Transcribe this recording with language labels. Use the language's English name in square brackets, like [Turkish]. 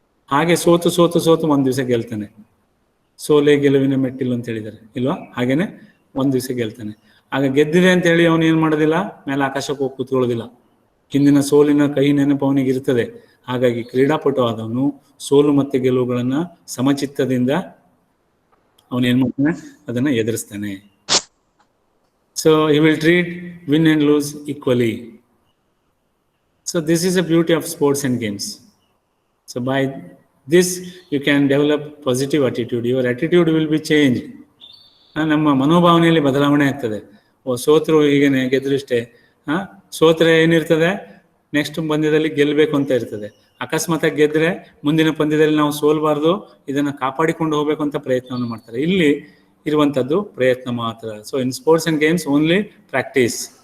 [Kannada] ಹಾಗೆ ಸೋತು ಒಂದು ದಿವಸ ಗೆಲ್ತಾನೆ. ಸೋಲೆ ಗೆಲುವಿನ ಮೆಟ್ಟಿಲು ಅಂತ ಹೇಳಿದ್ದಾರೆ ಇಲ್ವಾ? ಹಾಗೇನೆ ಒಂದು ದಿವಸ ಗೆಲ್ತಾನೆ. ಆಗ ಗೆದ್ದಿದೆ ಅಂತ ಹೇಳಿ ಅವನು ಏನು ಮಾಡೋದಿಲ್ಲ, ಮೇಲೆ ಆಕಾಶಕ್ಕೆ ಹೋಗಿ ಕೂತ್ಕೊಳ್ಳೋದಿಲ್ಲ. ಹಿಂದಿನ ಸೋಲಿನ ಕಹಿ ನೆನಪು ಅವನಿಗೆ ಇರ್ತದೆ. ಹಾಗಾಗಿ ಕ್ರೀಡಾಪಟು ಆದವನು ಸೋಲು ಮತ್ತು ಗೆಲುವುಗಳನ್ನು ಸಮಚಿತ್ತದಿಂದ ಅವನು ಏನು ಮಾಡ್ತಾನೆ, ಅದನ್ನು ಎದುರಿಸ್ತಾನೆ. [English] So he will treat win and lose equally. So this is the beauty of sports and games. So by this you can develop positive attitude. Your attitude will be changed. [Kannada] ನಮ್ಮ ಮನೋಭಾವನೆಯಲ್ಲಿ ಬದಲಾವಣೆ ಆಗ್ತದೆ. ಸೋತರು ಹೀಗೇನೆ, ಗೆದ್ರು ಇಷ್ಟೇ. ಸೋತ್ರೆ ಏನಿರ್ತದೆ, ನೆಕ್ಸ್ಟ್ ಪಂದ್ಯದಲ್ಲಿ ಗೆಲ್ಲಬೇಕು ಅಂತ ಇರ್ತದೆ. ಅಕಸ್ಮಾತ್ ಗೆದ್ರೆ ಮುಂದಿನ ಪಂದ್ಯದಲ್ಲಿ ನಾವು ಸೋಲ್ಬಾರ್ದು, ಇದನ್ನು ಕಾಪಾಡಿಕೊಂಡು ಹೋಗ್ಬೇಕು ಅಂತ ಪ್ರಯತ್ನವನ್ನು ಮಾಡ್ತಾರೆ. ಇಲ್ಲಿ ಇರುವಂಥದ್ದು ಪ್ರಯತ್ನ ಮಾತ್ರ. [English] So in sports and games only practice.